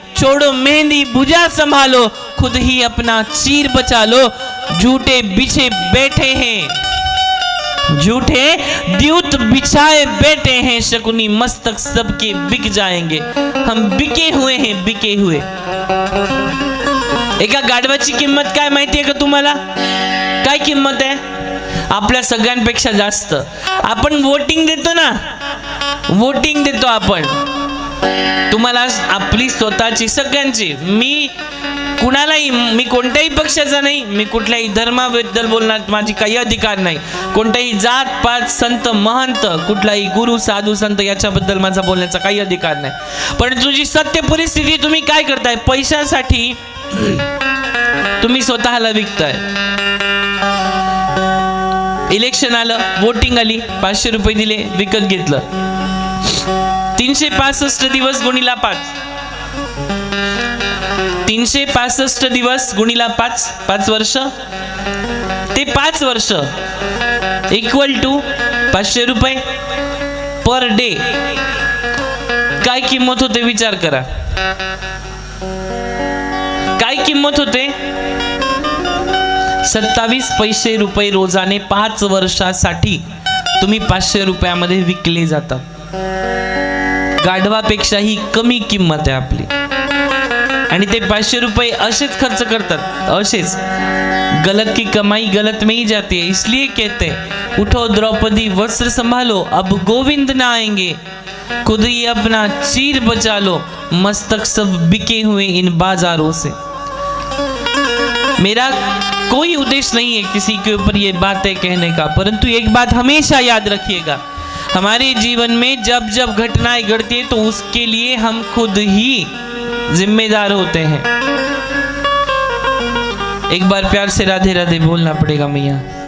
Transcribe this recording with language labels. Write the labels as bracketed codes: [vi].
[hi] छोड़ो मेहंदी भुजा संभालो, खुद ही अपना चीर बचा लो। झूठे बिछे बैठे हैं, झूठे द्यूत बिछाए बैठे हैं। शकुनी मस्तक सबके बिक जाएंगे। हम बिके हुए हैं, बिके हुए। [mr] एका गाढवाची किंमत काय माहिती आहे का तुम्हाला? काय किंमत आहे? आपल्या सगळ्यांपेक्षा जास्त। आपण वोटिंग देतो ना, वोटिंग देतो आपण। तुम्हाला आपली स्वतःची सगळ्यांची, मी कुणालाही, मी कोणत्याही पक्षाचा नाही, मी कुठल्याही धर्माबद्दल बोलण्यात माझी काही अधिकार नाही। कोणत्याही जात पात संत महंत, कुठलाही गुरु साधू संत याच्याबद्दल माझा बोलण्याचा काही अधिकार नाही। पण तुझी सत्य परिस्थिती तुम्ही काय करताय? पैशासाठी तुम्ही स्वतःला विकताय। इलेक्शन आलं, वोटिंग आली, 500 रुपये दिले, विकत घेतलं। 365 दिवस गुणिला 5, 365 दिवस गुणिला 5, 5 वर्ष, ते 5 वर्ष [en] equal to [mr] 500 रुपये पर डे। काय किंमत होते विचार करा, काय किंमत होते? 27 पैसे रुपये रोजाने 5 वर्षासाठी तुम्ही 500 रुपयामध्ये विकले जातात। गाढवापेक्षाही कमी किंमत आहे आपली, आणि ते 500 रुपये असेच खर्च करतात, असेच। [hi] गलत की कमाई गलत में ही जाती है, इसलिए कहते हैं उठो द्रौपदी वस्त्र संभालो, अब गोविंद ना आएंगे। खुद ही अपना चीर बचा लो, मस्तक सब बिके हुए इन बाजारों से। मेरा कोई उद्देश्य नहीं है किसी के ऊपर ये बातें कहने का, परंतु एक बात हमेशा याद रखिएगा, हमारे जीवन में जब जब घटनाएं घटती है तो उसके लिए हम खुद ही जिम्मेदार होते हैं। एक बार प्यार से राधे राधे बोलना पड़ेगा मैया।